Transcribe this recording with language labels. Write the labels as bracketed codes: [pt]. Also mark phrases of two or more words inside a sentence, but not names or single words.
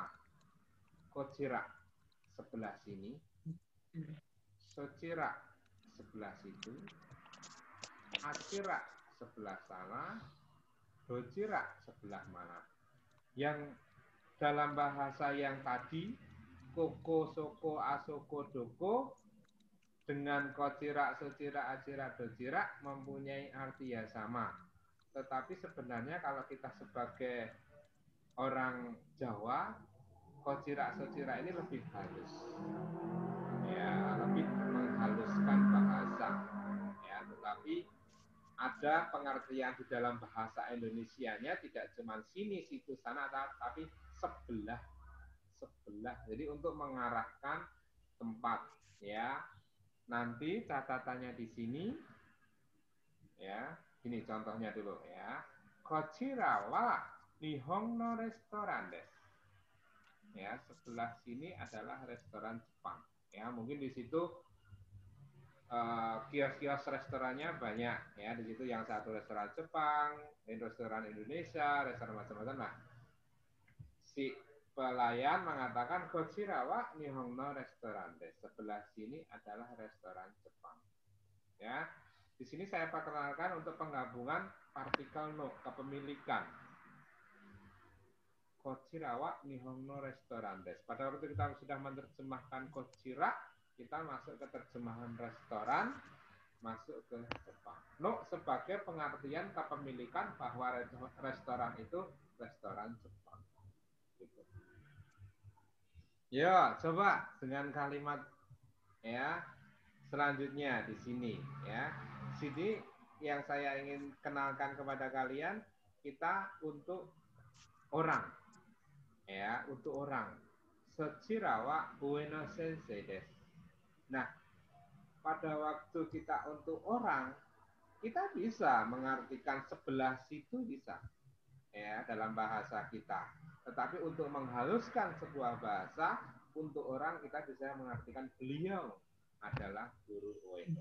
[id] Kocira sebelah sini, Socira sebelah situ, Acira sebelah sana, Dojira sebelah mana. Yang dalam bahasa yang tadi [ja] ここ、そこ, あそこ、どこ [id] dengan [ja] こちら、そちら、あちら、どちら [id] mempunyai arti yang sama. Tetapi sebenarnya kalau kita sebagai orang Jawa, [ja] こちら、そちら [id] ini lebih halus. Ya, lebih menghaluskan bahasa. Ya, tetapi ada pengertian di dalam bahasa Indonesianya tidak cuma sini, situ, sana, tapi sebelah. Jadi untuk mengarahkan tempat, ya. nanti catatannya di sini, ya, ini contohnya dulu ya. [ja] こちらは日本のレストランです. [id] Ya, sebelah sini adalah restoran Jepang. Ya, mungkin di situ kios-kios restorannya banyak. Ya, di situ yang satu restoran Jepang, restoran Indonesia, restoran macam-macam. Nah, si pelayan mengatakan [ja] こちらは日本のレストランです. [id] Sebelah sini adalah restoran Jepang. Ya, di sini saya perkenalkan untuk penggabungan partikel no, kepemilikan. [ja] こちらは日本のレストランです. [id] Pada waktu kita sudah menerjemahkan Kochira, kita masuk ke terjemahan restoran, masuk ke Jepang. No sebagai pengertian kepemilikan bahwa restoran itu restoran Jepang. Gitu. Ya, coba dengan kalimat ya selanjutnya di sini ya. Sini yang saya ingin kenalkan kepada kalian, kita untuk orang ya, untuk orang. [ja] そちらは上野先生です. [id] Nah, pada waktu kita untuk orang, kita bisa mengartikan sebelah situ bisa ya dalam bahasa kita. Tetapi untuk menghaluskan sebuah bahasa untuk orang, kita bisa mengartikan beliau adalah guru Ueno.